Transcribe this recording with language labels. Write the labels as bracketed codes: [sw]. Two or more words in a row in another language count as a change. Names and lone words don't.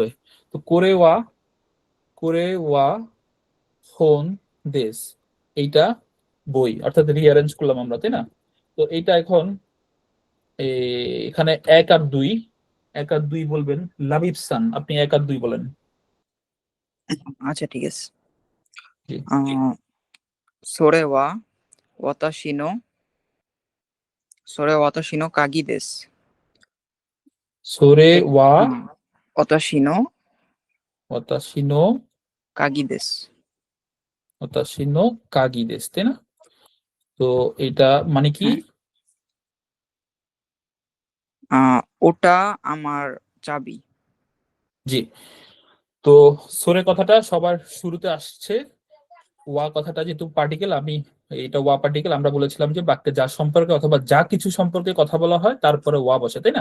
[bn] তো [ja] これ は 本 です, [bn] এইটা বই, অর্থাৎ রিঅ্যারেঞ্জ করলাম আমরা, তাই না? তো এইটা এখন এখানে 1 আর 2, 1 আর 2 বলবেন। লাবিব সান, আপনি 1 আর 2 বলেন। আচ্ছা ঠিক আছে। জি। [ja] それは私の、それは私の鍵です。 সোরে え、 ওয়া 私の私 の, 鍵です。私 の 鍵 です, [bn] তাই না? তো এটা মানে কি? হ্যাঁ, ওটা আমার চাবি। জি। তো সোরে কথাটা সবার শুরুতে আসছে, ওয়া কথাটা যেহেতু পার্টিকেল, আমি এটা ওয়া পার্টিকেল, আমরা বলেছিলাম যে বাক্যে যা সম্পর্কে অথবা যা কিছু সম্পর্কে কথা বলা হয় তারপরে ওয়া বসে, তাই না?